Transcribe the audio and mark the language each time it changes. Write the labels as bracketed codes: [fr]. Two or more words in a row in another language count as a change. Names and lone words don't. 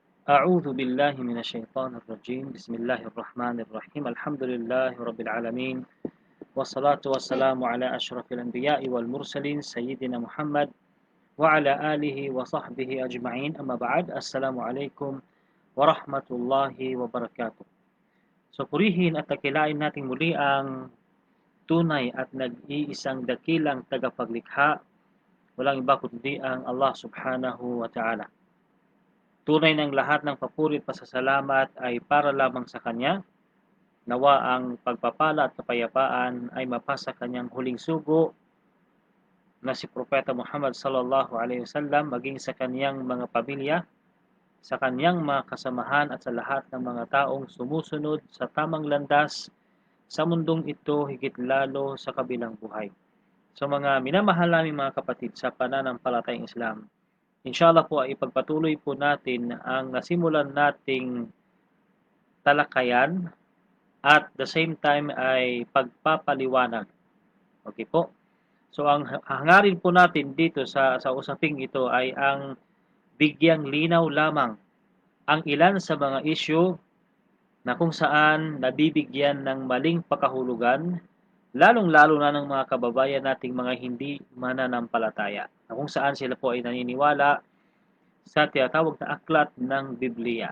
[ar] أعوذ بالله من الشيطان الرجيم بسم الله الرحمن الرحيم الحمد لله رب العالمين والصلاة والسلام على أشرف الأنبياء والمرسلين سيدنا محمد وعلى آله وصحبه أجمعين أما بعد السلام عليكم ورحمة الله وبركاته. [tl] So purihin at takilain nating muli ang tunay at nag-iisang dakilang tagapaglikha, walang iba kundi ang Allah [ar] سبحانه وتعالى. [tl] Tunay ng lahat ng papuri at pasasalamat ay para lamang sa Kanya. Nawa ang pagpapala at kapayapaan ay mapasa Kanyang huling sugo na si Propeta Muhammad [ar] صلى الله عليه وسلم, [tl] maging sa Kanyang mga pamilya, sa Kanyang mga kasamahan at sa lahat ng mga taong sumusunod sa tamang landas sa mundong ito, higit lalo sa kabilang buhay. So mga minamahal naming mga kapatid sa pananampalatayang Islam, inshallah po ay ipagpatuloy po natin ang nasimulan nating talakayan [en] at the same time [tl] ay pagpapaliwanag. Okay po? So ang hangarin po natin dito sa usaping ito ay ang bigyang linaw lamang ang ilan sa mga issue na kung saan nabibigyan ng maling pakahulugan, lalong-lalo na ng mga kababayan nating mga hindi mananampalataya, na kung saan sila po ay naniniwala sa tinatawag na aklat ng Biblia.